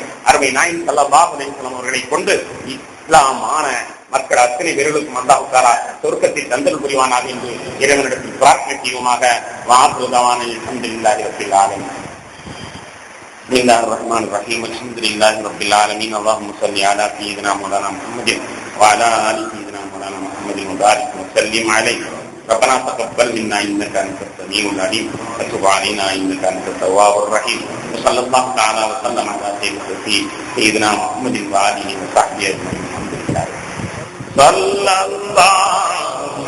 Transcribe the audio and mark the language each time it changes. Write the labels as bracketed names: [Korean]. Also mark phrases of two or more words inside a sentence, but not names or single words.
[Tamil] அருமை நாயகம் [Arabic] صلى الله عليه وسلم [Tamil] அவர்களை கொண்டு இஸ்லாமான மக்கள் அத்தனை பேர்களுக்கும் [Arabic] الله تعالى [Tamil] சொர்க்கத்தை தந்தல் புரிவானாக என்று இறைவனிடத்தில் பிரார்த்தனை செய்வோமாக. [Arabic] وآخر دعوانا الحمد لله رب العالمين. بسم الله الرحمن الرحيم. الحمد لله رب العالمين. اللهم صل على سيدنا مولانا محمد وعلى آل سيدنا مولانا محمد وبارك وسلم عليه. ربنا تقبل منا انك انت السميع العليم وتب علينا انك انت التواب الرحيم. وصلى الله تعالى وسلم على سيدنا محمد وآله وصحبه اجمعين. الحمد لله. صلى الله